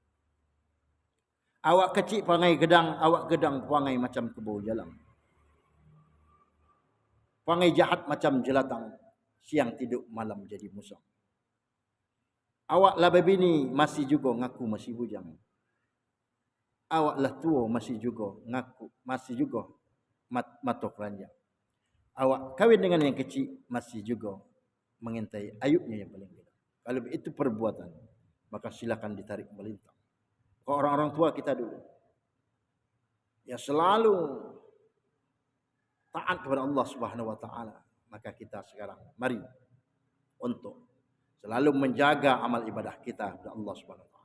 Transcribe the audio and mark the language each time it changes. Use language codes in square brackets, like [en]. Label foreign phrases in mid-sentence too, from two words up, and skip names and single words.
[ms] Awak kecil pangai gedang, awak gedang pangai macam kebau jalang. Pangai jahat macam jelatang, siang tidur malam jadi musang. Awak lah bebini masih juga ngaku masih bujang. Awak lah tua masih juga ngaku masih juga matok ranjang. Awak kawin dengan yang kecil masih juga mengintai ayubnya yang paling gede. Kalau itu perbuatan, maka silakan ditarik melintang. [id] Kalau orang-orang tua kita dulu, ya selalu taat kepada Allah [ar] سبحانه وتعالى, [id] maka kita sekarang mari untuk selalu menjaga amal ibadah kita kepada Allah [ar] سبحانه وتعالى.